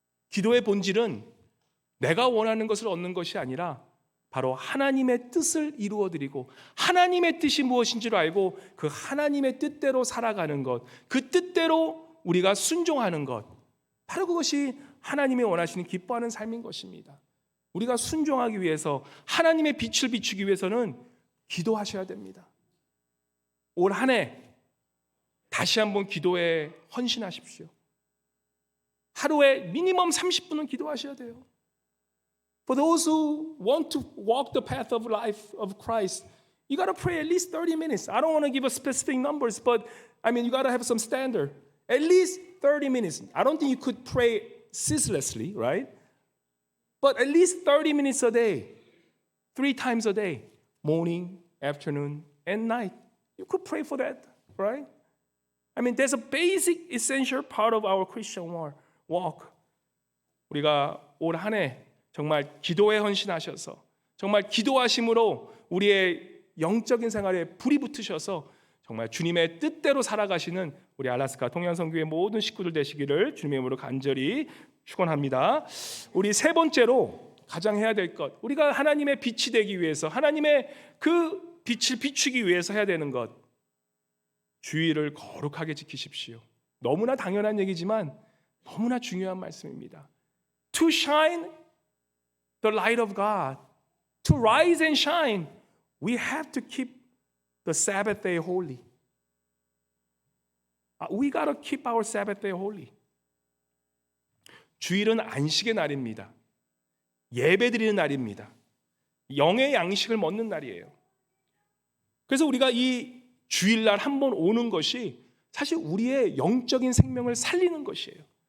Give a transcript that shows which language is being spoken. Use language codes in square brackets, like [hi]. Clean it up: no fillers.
[ko] 기도의 본질은 내가 원하는 것을 얻는 것이 아니라 바로 하나님의 뜻을 이루어드리고 하나님의 뜻이 무엇인지를 알고 그 하나님의 뜻대로 살아가는 것, 그 뜻대로 우리가 순종하는 것, 바로 그것이 하나님이 원하시는 기뻐하는 삶인 것입니다. 우리가 순종하기 위해서 하나님의 빛을 비추기 위해서는 기도하셔야 됩니다. 올 한 해 다시 한번 기도에 헌신하십시오. 하루에 미니멈 30분은 기도하셔야 돼요. [en] For those who want to walk the path of life of Christ, you got to pray at least 30 minutes. I don't want to give a specific numbers, but I mean, you got to have some standard. At least 30 minutes. I don't think you could pray ceaselessly, right? But at least 30 minutes a day, 3 times a day, morning, afternoon, and night. You could pray for that, right? I mean, there's a basic, essential part of our Christian walk. [ko] 우리가 올 한 해 정말 기도에 헌신하셔서 정말 기도하심으로 우리의 영적인 생활에 불이 붙으셔서 정말 주님의 뜻대로 살아가시는 우리 알라스카 동양선교회 모든 식구들 되시기를 주님의 이름으로 간절히 축원합니다. 우리 세 번째로 가장 해야 될 것, 우리가 하나님의 빛이 되기 위해서 하나님의 그 빛을 비추기 위해서 해야 되는 것, 주의를 거룩하게 지키십시오. 너무나 당연한 얘기지만 너무나 중요한 말씀입니다. [en] To shine the light of God, to rise and shine, we have to keep the Sabbath day holy. We got to keep our Sabbath day holy. [ko] 주일은 안식의 날입니다. 예배드리는 날입니다. 영의 양식을 먹는 날이에요. 그래서 우리가 이 주일날 한 번 오는 것이 사실 우리의 영적인 생명을 살리는 것이에요.